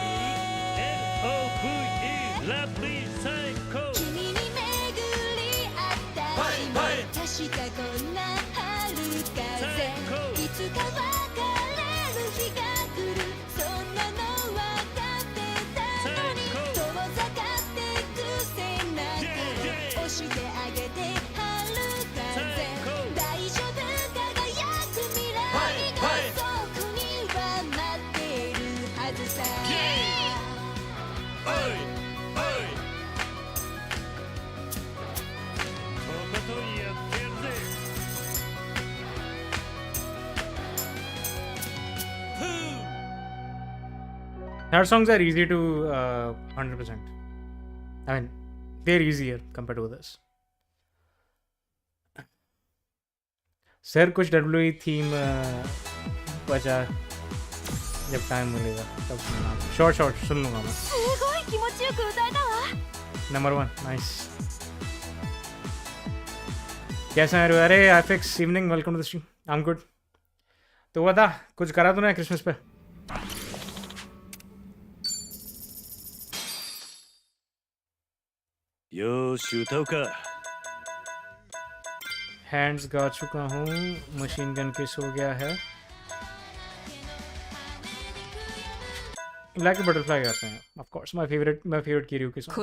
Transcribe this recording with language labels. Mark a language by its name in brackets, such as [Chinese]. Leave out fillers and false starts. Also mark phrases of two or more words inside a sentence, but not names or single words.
[Japanese] 君に巡り合った日も確かこんな春風いつか別れる日が来るそんなの分かってたのに遠ざかってくせなく押してあげて春風大丈夫輝く未来がそこには待ってるはずさ [English] Her songs are easy to 100%. I mean, they're easier compared to this. [Hindi] सर कुछ WWE थीम बचा जब टाइम मिलेगा तब सुनना. शॉर्ट सुन लूंगा मैं. [Japanese] すごい気持ちよく歌えたわ。 [English] Number 1, nice. [Hindi] कैसा है अरे [English] FX evening, welcome to the stream. I'm good. [Hindi] तो बता कुछ करा तूने क्रिसमस पे? योश उठाओ का हैंड्स गा चुका हूँ, [English] machine gun case [Hindi] हो गया है. [English] like a butterfly [Hindi] गाते हैं. [English] of course my favorite Kiryu ke song.